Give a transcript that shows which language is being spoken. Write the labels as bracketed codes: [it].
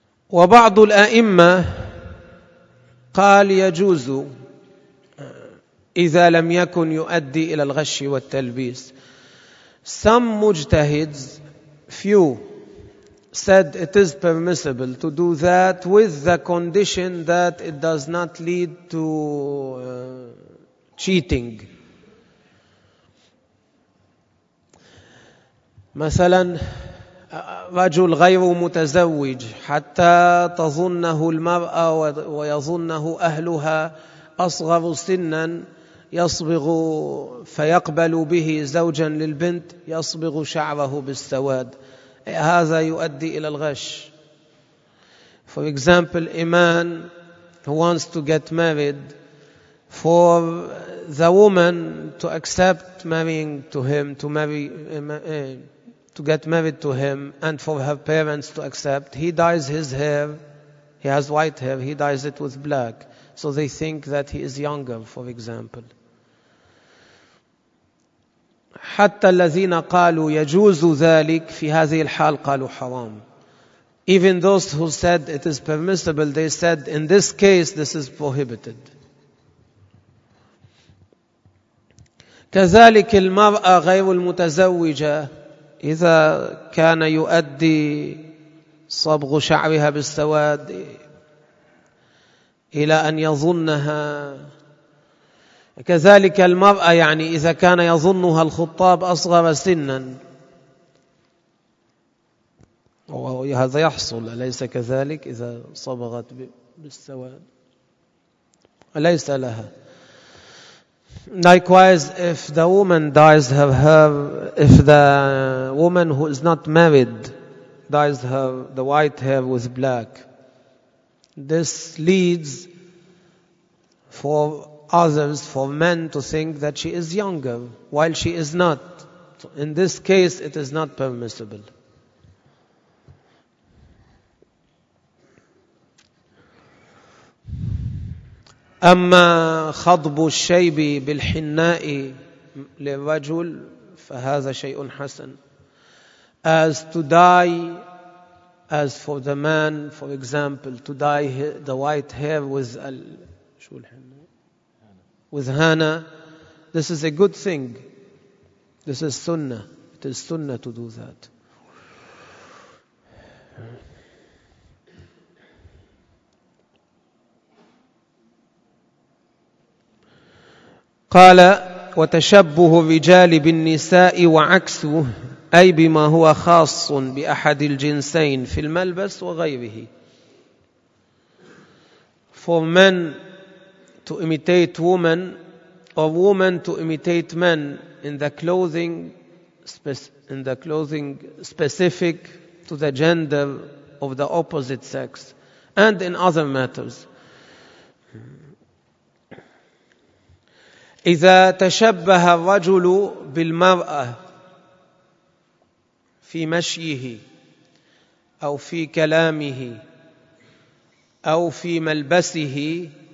[ar] وبعض الأئمة قال يجوز إذا لم يكن يؤدي إلى الغش والتلبيس. [en] Some mujtahids, few, said it is permissible to do that with the condition that it does not lead to cheating. [ar] مثلا رجل غير متزوج حتى تظنه المرأة ويظنه أهلها أصغر سنا يصبغ فيقبل به زوجا للبنت يصبغ شعره بالسواد هذا يؤدي إلى الغش. [en] For example, a man who wants to get married, for the woman to accept marrying to him, to get married to him, and for her parents to accept, he dyes his hair. He has white hair. He dyes it with black, so they think that he is younger. For example. [ar] حتى الذين قالوا يجوز ذلك في هذه الحال قالوا حرام. [en] Even those who said it is permissible, they said in this case this is prohibited. [ar] كذلك المرأة غير المتزوجة إذا كان يؤدي صبغ شعرها بالسواد إلى أن يظنها كذلك المرأة يعني إذا كان يظنها الخطاب أصغر سنا وهذا يحصل أليس كذلك إذا صبغت بالسواد أليس لها. [en] Likewise, if the woman dyes her hair, if the woman who is not married dyes her the white hair with black, this leads for others, for men to think that she is younger while she is not. So in this case, it is not permissible. [ar] أما خضب الشيب بالحناء للرجل فهذا شيء حسن. [en] As to dye, as for the man, for example, to dye the white hair with henna, this is a good thing. This is sunnah. It is sunnah to do that. [ar] قال وتشبه الرجال بالنساء وعكسه أي بما هو خاص بأحد الجنسين في الملبس وغيره. [en] For men to imitate women or women to imitate men in the clothing specific to the gender of the opposite sex and in other matters. [ar] إذا تشبه الرجل بالمرأة في مشيه أو في كلامه أو في ملبسه